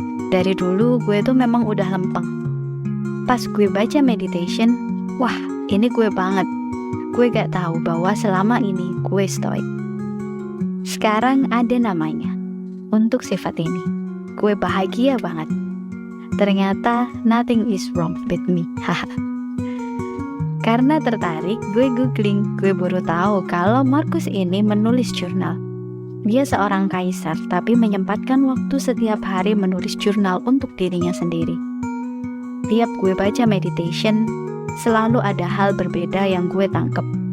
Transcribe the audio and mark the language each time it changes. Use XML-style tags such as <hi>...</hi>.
<id>Dari dulu gue tuh memang udah lempeng. Pas gue baca meditation, wah ini gue banget. Gue gak tahu bahwa selama ini gue stoic. Sekarang ada namanya untuk sifat ini. Gue bahagia banget. Ternyata</id> <en>nothing is wrong with me.</en> <id>Karena tertarik, gue googling. Gue baru tahu kalau Marcus ini menulis jurnal. Dia seorang kaisar, tapi menyempatkan waktu setiap hari menulis jurnal untuk dirinya sendiri. Tiap gue baca meditation, selalu ada hal berbeda yang gue tangkep.</id>